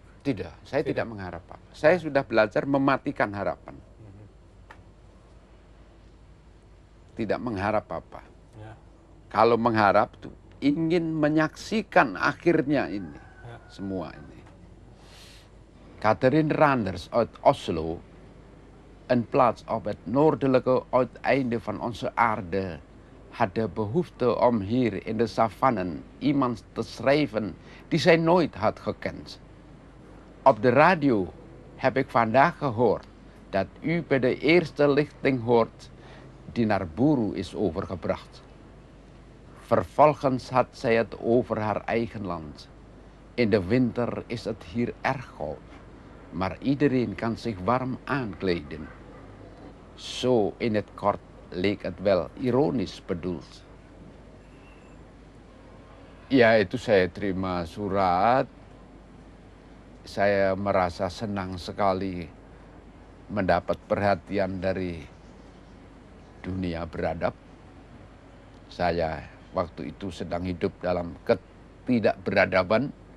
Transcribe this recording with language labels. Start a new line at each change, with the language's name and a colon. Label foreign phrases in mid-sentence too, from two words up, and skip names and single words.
Indonesian: Tidak, saya tidak mengharap apa. Saya sudah belajar mematikan harapan. Tidak mengharap apa. Ya. Kalau mengharap tuh ingin menyaksikan akhirnya ini. Ya. Semua ini.
Dutch: Catherine Randers Oslo een plaats op het noordelijke uiteinde van onze aarde had de behoefte om hier in de savannen iemand te schrijven die zij nooit had gekend. Op de radio heb ik vandaag gehoord dat u bij de eerste lichting hoort die naar Buru is overgebracht. Vervolgens had zij het over haar eigen land. In de winter is het hier erg koud, maar iedereen kan zich warm aankleden. Zo in het kort leek het wel ironisch bedoeld.
Indonesian: Ya, itu saya terima surat. Saya merasa senang sekali mendapat perhatian dari dunia beradab. Saya waktu itu sedang hidup dalam ketidakberadaban.